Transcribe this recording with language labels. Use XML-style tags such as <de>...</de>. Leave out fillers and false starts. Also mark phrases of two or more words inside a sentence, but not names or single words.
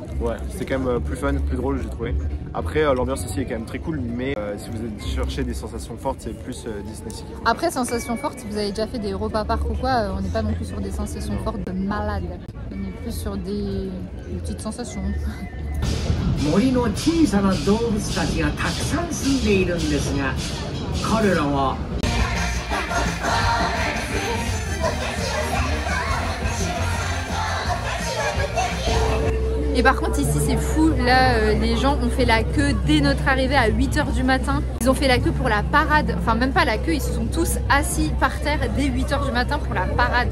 <fr>Ouais, c'était quand même plus fun, plus drôle j'ai trouvé. Après l'ambiance ici est quand même très cool, mais si vous cherchez des sensations fortes, c'est plus Disney Sea. Après sensations fortes, si vous avez déjà fait des Europa Park ou quoi, on n'est pas non plus sur des sensations fortes de malade. On est plus sur des petites sensations.</fr> <ja>森の小さな動物たちがたくさん住んでいるんですが、彼らは</ja> <fr>Et par contre ici c'est fou, là les gens ont fait la queue dès notre arrivée à 8 h du matin. Ils ont fait la queue pour la parade, enfin même pas la queue, ils se sont tous assis par terre dès 8 h du matin pour la parade.</fr>